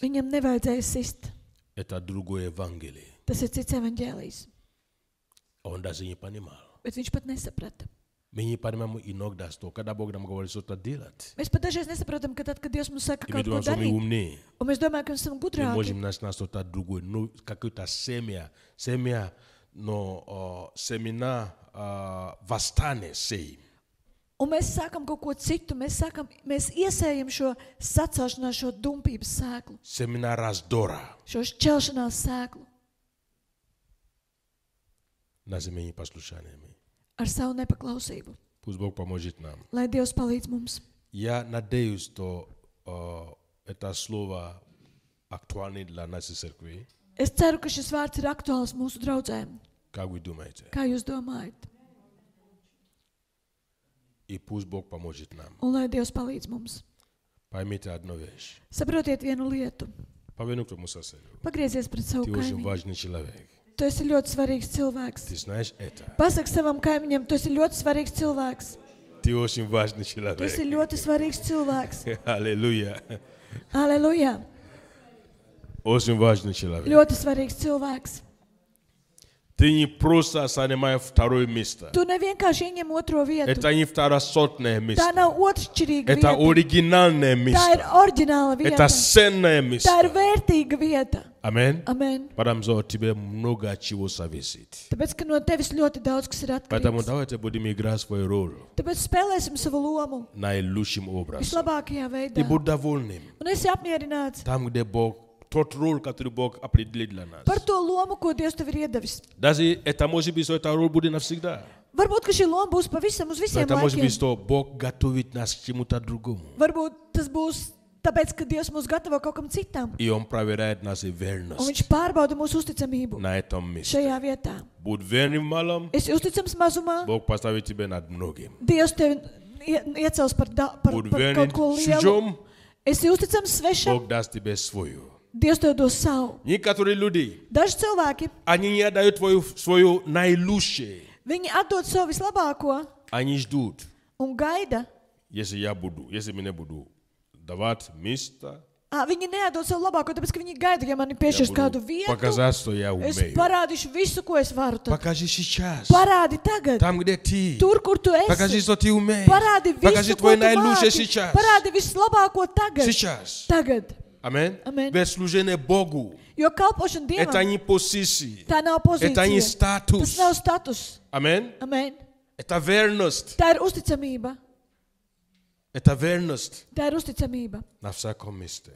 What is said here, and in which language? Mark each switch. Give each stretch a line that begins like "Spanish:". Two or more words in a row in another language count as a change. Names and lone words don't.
Latvian: Viņam nevajadzēja sist.
Russian: Это другое Евангелие.
Latvian: Tas ir cits evaņģēlijs.
Russian: Он даже не понимал.
Latvian: Bet viņš pat nesaprata.
Russian: Мы не понимаем иногда, что когда Бог нам говорит что-то делать,
Latvian: Mēs pat dažreiz nesaprotam, ka tad, kad Dievs mums saka
Russian: и мы
Latvian: kaut ko
Russian: думаем, что мы
Latvian: darīt,
Russian: умнее,
Latvian: un mēs domājam, ka mēs esam
Russian: мы
Latvian: gudrāki,
Russian: можем начинать что-то другое. Ну, какое-то семя, но семена восстания сеем.
Latvian: un mēs sākam kaut ko citu, mēs iesējam šo sacelšanās, šo dumpības sēklu,
Russian: Семена раздора
Latvian: šo šķelšanās sēklu
Russian: на земле послушаниями.
Latvian: ar savu nepaklausību.
Russian: Пусть Бог поможет нам.
Latvian: Lai Dievs palīdz mums.
Russian: Я надеюсь, что это слово актуально для нашей церкви.
Latvian: Es ceru, ka šis vārds ir aktuāls mūsu draudzēm.
Russian: Как вы думаете?
Latvian: Kā jūs domājat?
Russian: И пусть Бог поможет нам.
Latvian: Un lai Dievs palīdz mums.
Russian: Поймите одну вещь.
Latvian: Saprotiet vienu lietu.
Russian: Поверни к твоему соседу.
Latvian: Pagriezies pret savu
Russian: Ты очень
Latvian: kaimiņu.
Russian: важный человек.
Latvian: Tu esi ļoti svarīgs cilvēks.
Russian: Ты знаешь это.
Latvian: Pasaki savam kaimiņam, tu esi ļoti svarīgs cilvēks.
Russian: Ты очень важный
Latvian: Tu
Russian: человек.
Latvian: esi ļoti svarīgs cilvēks.
Russian: Аллилуйя.
Latvian: Aleluja!
Russian: Очень важный человек.
Latvian: Ļoti svarīgs cilvēks.
Russian: Ты не просто занимаешь второе место.
Latvian: Tu nevienkārši ieņem otro vietu.
Russian: Это не второсортное
Latvian: Tā
Russian: место.
Latvian: nav otršķirīga
Russian: Это
Latvian: vieta.
Russian: оригинальное
Latvian: Tā ir
Russian: место.
Latvian: oriģināla
Russian: Это
Latvian: vieta.
Russian: ценное
Latvian: Tā ir
Russian: место.
Latvian: vērtīga vieta.
Russian: Аминь.
Latvian: Amen.
Russian: Потому что от тебя много чего зависит.
Latvian: Tāpēc, ka no tevis ļoti daudz kas ir
Russian: Поэтому
Latvian: atkarīgs.
Russian: давайте будем играть свою роль
Latvian: Tāpēc spēlēsim savu lomu
Russian: наилучшим образом.
Latvian: vislabākajā
Russian: И
Latvian: veidā.
Russian: будь довольным
Latvian: Un esi apmierināts
Russian: там, где Бог тот роль, который Бог определил для нас.
Latvian: Par to lomu, ko Dievs tev ir iedevis.
Russian: Даже это может быть, что эта роль будет навсегда.
Latvian: Varbūt, ka šī loma būs pavisam uz
Russian: Но
Latvian: visiem
Russian: это может быть,
Latvian: laikiem.
Russian: что Бог готовит нас к чему-то другому.
Latvian: Varbūt tas būs tāpēc, ka Dievs mūs gatavo kaut kam citam.
Russian: И Он проверяет нашу
Latvian: Un
Russian: верность
Latvian: viņš pārbauda mūsu uzticamību
Russian: на этом месте.
Latvian: šajā vietā.
Russian: Будь верным в малом,
Latvian: Esi uzticams mazumā,
Russian: Бог поставит тебя над многим.
Latvian: Dievs tevi iecels par
Russian: Будь
Latvian: kaut
Russian: верным
Latvian: ko
Russian: в
Latvian: lielu.
Russian: чужом,
Latvian: Esi uzticams svešam,
Russian: Бог даст тебе свою.
Latvian: Dievs tev dos savu.
Russian: Некоторые люди,
Latvian: Daži cilvēki,
Russian: они не отдают свою наилучшее.
Latvian: viņi atdod savu vislabāko
Russian: Они ждут,
Latvian: un gaida.
Russian: если меня буду давать место,
Latvian: Viņi neatdod savu labāko, tāpēc, ka viņi gaida, ja man ir
Russian: я
Latvian: piešķirs kādu
Russian: буду
Latvian: vietu.
Russian: показать, что я
Latvian: Es
Russian: умею.
Latvian: parādīšu visu, ko es varu. Tad.
Russian: Покажи сейчас,
Latvian: Parādi tagad,
Russian: там, где ты.
Latvian: tur, kur tu
Russian: Покажи,
Latvian: esi.
Russian: что ты умеешь.
Latvian: Parādi
Russian: Покажи
Latvian: visu, ko
Russian: твое
Latvian: tu
Russian: наилучшее
Latvian: māki.
Russian: сейчас.
Latvian: Parādi vislabāko tagad.
Russian: Сейчас.
Latvian: Tagad.
Russian: Аминь.
Latvian: Amen.
Russian: Ведь служение Богу,
Latvian: Jo kalpošana
Russian: это
Latvian: Dievam,
Russian: не позиция,
Latvian: tā nav
Russian: это не
Latvian: pozīcija.
Russian: статус.
Latvian: Tas nav status.
Russian: Аминь.
Latvian: Amen.
Russian: Это верность.
Latvian: Tā ir uzticamība.
Russian: Это верность
Latvian: Tā ir uzticamība.
Russian: на всяком месте.